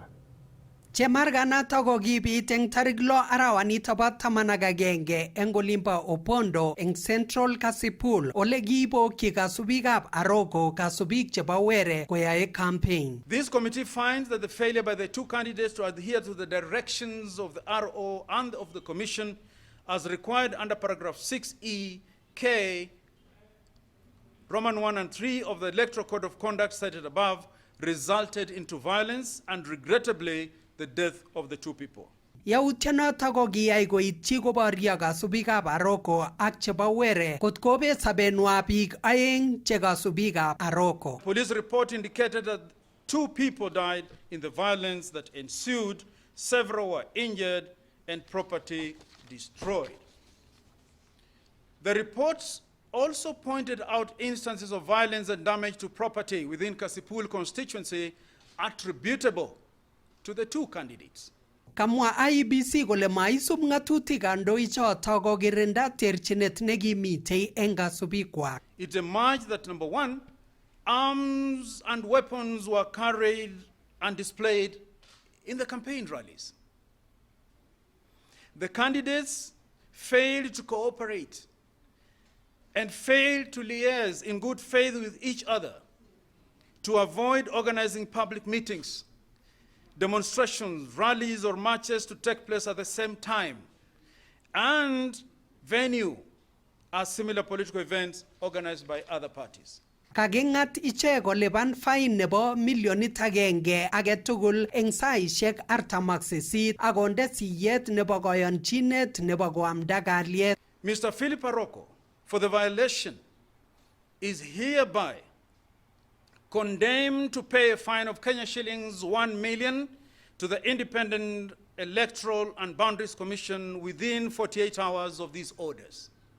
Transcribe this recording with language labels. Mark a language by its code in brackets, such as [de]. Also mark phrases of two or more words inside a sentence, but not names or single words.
[kln] Chemarganata ko kibit eng tarik 6 arawanito bo 11 eng olimbo Opondo eng Central Kasipul ole kiibokyi kasubikab Aroko kasubik chebo Were koyae campaign. [en] This committee finds that the failure by the two candidates to adhere to the directions of the RO and of the Commission as required under paragraph 6E, K, Roman 1 and 3 of the Electoral Code of Conduct cited above resulted into violence and regrettably the death of the two people. [kln] Yautyonoto ko kiyai koityi koboryo kasubikab Aroko ak chebo Were kot kobet sabenwa biik aeng che kasubikab Aroko. [en] Police report indicated that 2 people died in the violence that ensued, several were injured and property destroyed. The reports also pointed out instances of violence and damage to property within Kasipul constituency attributable to the two candidates. [kln] Kamwa IEBC kole maisub ng'atutik kandoichoto kokirinda terchinet nekimitei eng kasubikwak. [en] It emerged that number 1, arms and weapons were carried and displayed in the campaign rallies. The candidates failed to cooperate and failed to liaise in good faith with each other to avoid organizing public meetings, demonstrations, rallies, or marches to take place at the same time, and venue as similar political events organized by other parties. [kln] Kaking'at ichek kolipan fine nebo milionit 1 agetugul eng saishek 48 akonde siyet nebo koyonchinet nebo koamda kalyet. [en] Mr. Philip Aroko, for the violation, is hereby condemned to pay a fine of Kenya shillings 1 million to the Independent Electoral and Boundaries Commission within 48 hours of these orders.